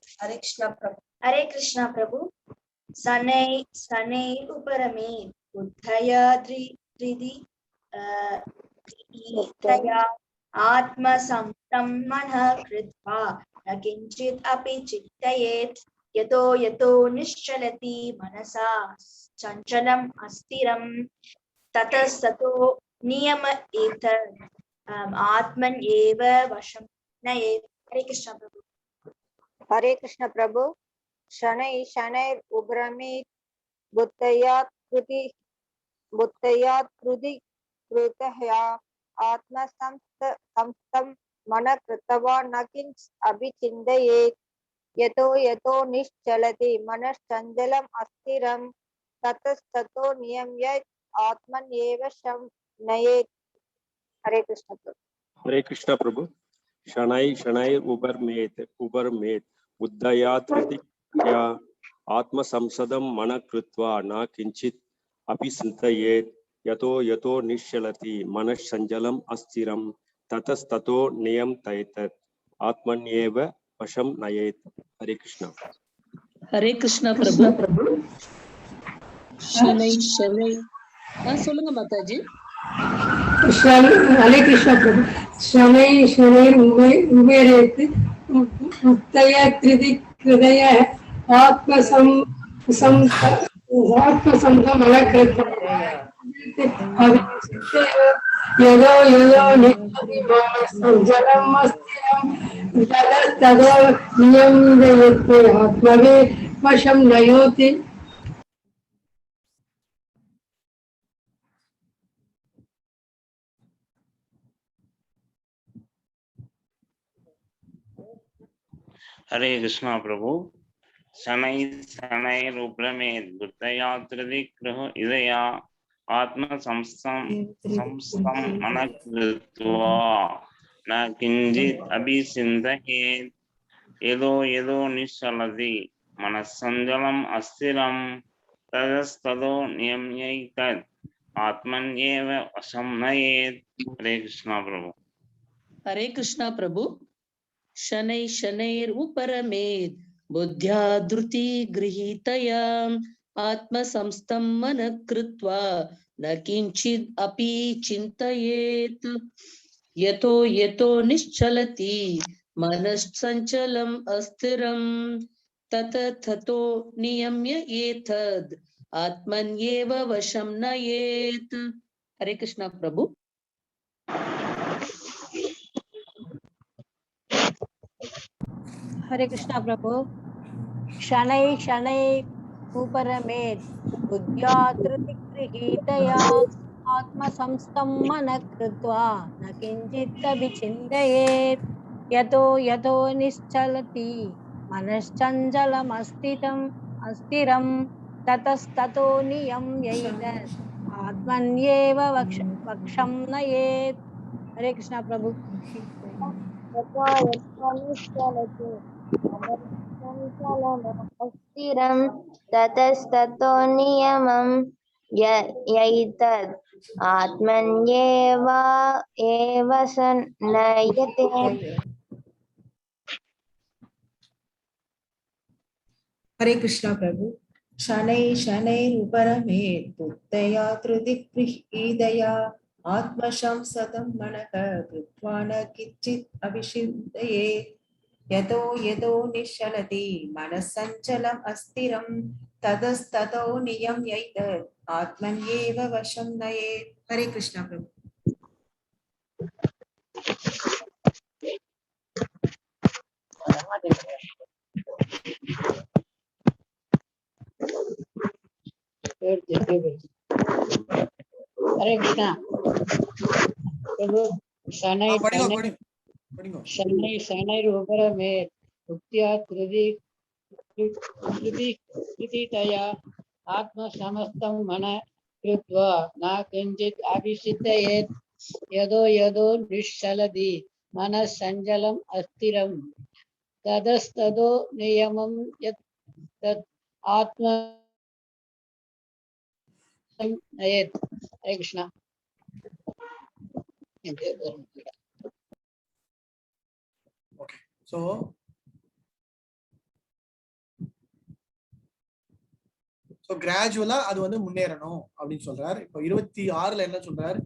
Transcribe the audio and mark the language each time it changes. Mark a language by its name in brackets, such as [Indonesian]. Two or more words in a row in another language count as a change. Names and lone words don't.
[Sanskrit] हरे कृष्ण प्रभु। शनै शनै उपरमे बुद्धया त्रिधि गृहीतया आत्मसंस्थं मनः कृत्वा न किञ्चित् अपि चिन्तयेत् यतो यतो निश्चलति मनसा चञ्चलम् अस्थिरं ततस्ततो नियम्येत् आत्मन् एव वशं नयेत्। हरे कृष्ण प्रभु। हरे कृष्ण प्रभु। शनै शनैर् उभ्रमेत् बुद्धया त्रिधि कृतया आत्मसंस्थं मनः कृत्वा न किञ्चित् अभिचिन्तयेत् यतो यतो निश्चलति मनश्चञ्चलम् अस्थिरं ततस्ततो नियम्येत् आत्मन् एव वशं नयेत्। हरे कृष्ण प्रभु। हरे कृष्ण प्रभु। शनै शनैर् उभरमेत् बुद्धया त्रिधिया आत्मसंस्थं मनः कृत्वा न किञ्चित् अपि चिन्तयेत् यतो यतो निश्चलति मनश्चञ्चलम् अस्थिरं ततस्ततो नियम्येत् आत्मन्येव वशं नयेत्। हरे कृष्ण। हरे कृष्ण प्रभु। शनै शनै [Tamil] சொல்லுங்க மாதாஜி। [Sanskrit] हरे कृष्ण प्रभु। शनै शनैर् उभरेत् बुद्धया त्रिधि कृतया आत्मसंस्थं मनः कृत्वा यदो यदो निश्चलति मनश्चञ्चलम् अस्थिरं ततस्ततो नियम्येत् आत्मने वशं नयेत्। हरे कृष्णा प्रभु। शनै शनैरुपरमेत् बुद्धया त्रिधि गृहीतया आत्मसंस्थं मनः कृत्वा न किञ्चित् अभिचिन्तयेत् यतो यतो निश्चलति मनश्चञ्चलम् अस्थिरं ततस्ततो नियम्येत् आत्मन्येव वशं नयेत्। हरे कृष्णा प्रभु। हरे कृष्ण प्रभु। शनै शनैर् उपरमेत् बुद्ध्या धृति गृहीतया आत्मसंस्थं मनः कृत्वा न किञ्चित् अपि चिन्तयेत् यतो यतो निश्चलति मनश्चञ्चलम् अस्थिरं ततस्ततो नियम्येत् आत्मन्येव वशं नयेत्। हरे कृष्ण प्रभु। हरे कृष्ण प्रभु। शनै शनै उपरमेत् बुद्ध्या त्रिधि गृहीतया आत्मसंस्थं मनः कृत्वा न किञ्चित् अभिचिन्तयेत् यतो यतो निश्चलति मनश्चञ्चलमस्थिरं ततस्ततो नियम्येत् आत्मन्येव वशं नयेत्। हरे कृष्ण प्रभु। यतो यतो निश्चलति मनश्चञ्चलमस्थिरं ततस्ततो नियम्येत् आत्मन्येव वशं नयेत्। हरे कृष्णा प्रभु। शनै शनैरुपरमेत् बुद्धया त्रिधि गृहीतया आत्मसंस्थं मनः कृत्वा न किञ्चित् अभिचिन्तयेत् यतो यतो निश्चलति मनश्चञ्चलम् अस्थिरं ततस्ततो नियम्येत् आत्मन्येव वशं नयेत्। हरे कृष्णा प्रभु। हरे कृष्ण प्रभु। शनै शनैरुपरमेत् बुद्ध्या त्रिधि गृहीतया आत्मसमस्तं मन कृत्वा न किञ्चित् अभिषितयेत् यदो यदो निश्चलति मनः चञ्चलम् अस्थिरं तदस्तदो नियमं यत् तत् आत्म नयेत्. हरे कृष्ण. [English] Okay, so [Tamil] கிராஜுவலா அது வந்து முன்னேறணும் அப்படின்னு சொல்றாரு. இப்போ 26ல என்ன சொல்றாரு?